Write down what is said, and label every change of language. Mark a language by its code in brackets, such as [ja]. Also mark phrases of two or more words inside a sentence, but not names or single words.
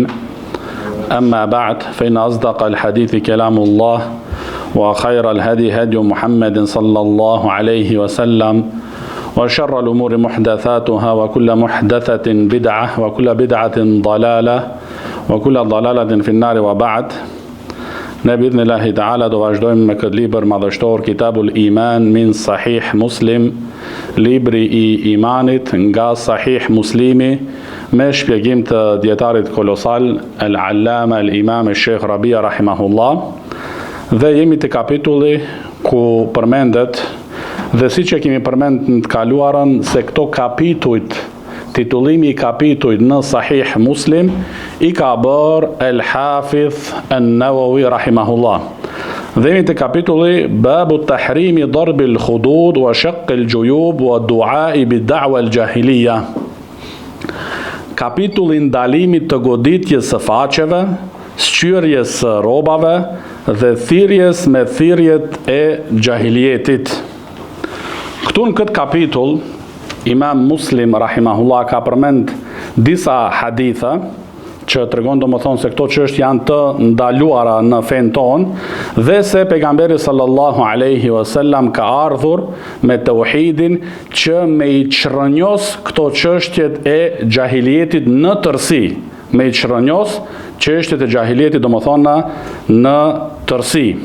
[ar] أما بعد، فإن أصدق الحديث كلام الله، وخير الهدي هدي محمد صلى الله عليه وسلم، وشر الأمور محدثاتها، وكل محدثة بدعة، وكل بدعة ضلالة، وكل ضلالة في النار. وبعد، بإذن الله تعالى [sq] do vazhdojmë me këtë libër madhështor, Kitabul Iman min Sahih Muslim, libri I imanit nga Sahih Muslimi, me shpjegim të djetarit kolosal Al-Allama Al-Imam Sheikh Rabia rahimahullah. Dhe jemi të kapitulli ku përmendet, dhe siç e kemi përmendur në të kaluarën, se këto kapitujt, titullimi I kapitujt në Sahih Muslim I ka bërë El-Hafidh An-Nawawi rahimahullah. Dhe jemi të kapitulli [ar] باب تحريم ضرب الخدود وشق الجيوب ودعاء بدعوى الجاهلية. [sq] Kapitulli ndalimit të goditjes së faqeve, shqyrjes së robave dhe thirrjes me thirrjet e gjahiljetit. Këtu në këtë kapitull Imam Muslim rahimahullah ka përmend disa haditha që tregon domethënë se këto çështje janë të ndaluara në fen ton, dhe se pejgamberi [ar] صلى الله عليه وسلم [sq] ka ardhur me tauhidin që me I çrënjos këto çështjet e gjahiljetit në tërësi, me I çrënjos çështjet e gjahiljetit domethënë në tërësi.